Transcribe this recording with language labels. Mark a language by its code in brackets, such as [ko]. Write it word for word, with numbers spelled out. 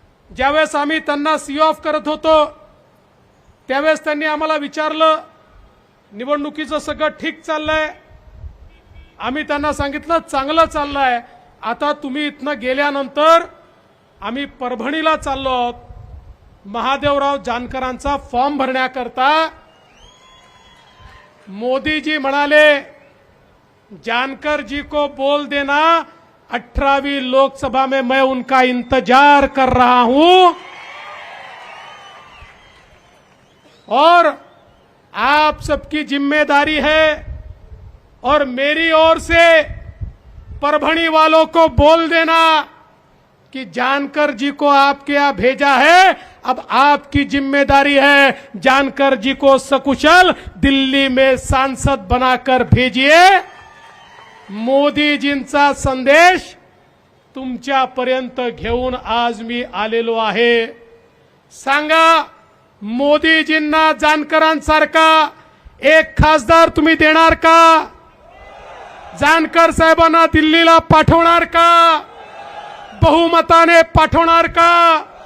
[mr] ज्यावेळेस आम्ही त्यांना सी ऑफ करत होतो त्यावेळेस त्यांनी आम्हाला विचारलं, निवडणुकीचं सगळं ठीक चाललंय? आम्ही त्यांना सांगितलं चांगलं चाललंय. आता तुम्ही इथनं गेल्यानंतर आम्ही परभणीला चाललो आहोत महादेवराव जानकरांचा फॉर्म भरण्याकरता. मोदीजी म्हणाले, [hi] जानकरजी को बोल देना अठरावी लोकसभा में मैं उनका इंतजार कर रहा हूं और आप सबकी जिम्मेदारी है, और मेरी ओर से परभणी वालों को बोल देना कि जानकर जी को आपके यहां भेजा है, अब आपकी जिम्मेदारी है जानकर जी को सकुशल दिल्ली में सांसद बनाकर भेजिए. [mr] मोदीजींचा संदेश तुमच्यापर्यंत घेऊन आज मी आलेलो आहे. सांगा, मोदीजींना जानकरांसारखा एक खासदार तुम्ही देणार का? जानकर साहेबांना दिल्लीला पाठवणार का? बहुमताने पाठवणार का?